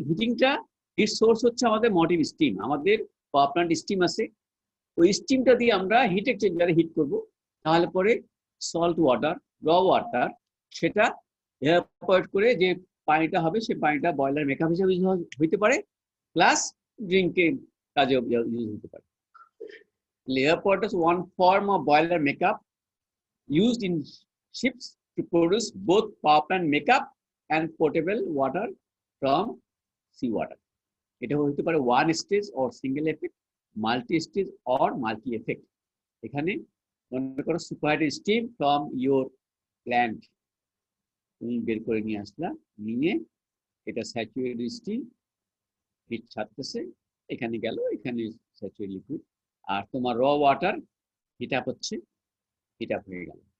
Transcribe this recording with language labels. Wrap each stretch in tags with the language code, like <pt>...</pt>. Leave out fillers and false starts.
<bn>হিটিংটা hit source হচ্ছে আমাদের motive steam. আমাদের পাওয়ার প্ল্যান্ট স্টিম আছে, ওই স্টিমটা দিয়ে আমরা হিট এক্সচেঞ্জারে হিট করব। তাহলে পরে সল্ট ওয়াটার, র ওয়াটার, সেটা এভাপোরেট করে যে পানিটা হবে, সেই পানিটা বয়লার মেকআপ হিসেবে হইতে পারে, প্লাস ড্রিঙ্কিং কাজে ইউজ হতে পারে।</bn> <en>Evaporator is one form of boiler makeup used in ships to produce both power plant makeup and potable water from sea water.</en> <bn>এটা হতে পারে</bn> <en>One stage or single effect, multi stage or multi effect.</en> <bn>এখানে মনে করো</bn> <en>superheated steam from your plant</en> <bn>তুমি বের করে নিয়ে আসলা, নিয়ে এটা স্যাচুরেটেড স্টিম হিট ছাড়তেছে, এখানে গেল, এখানে স্যাচুরেটেড লিকুইড, আর তোমার র ওয়াটার হিট আপ হচ্ছে, হিট আপ হয়ে গেল।</bn>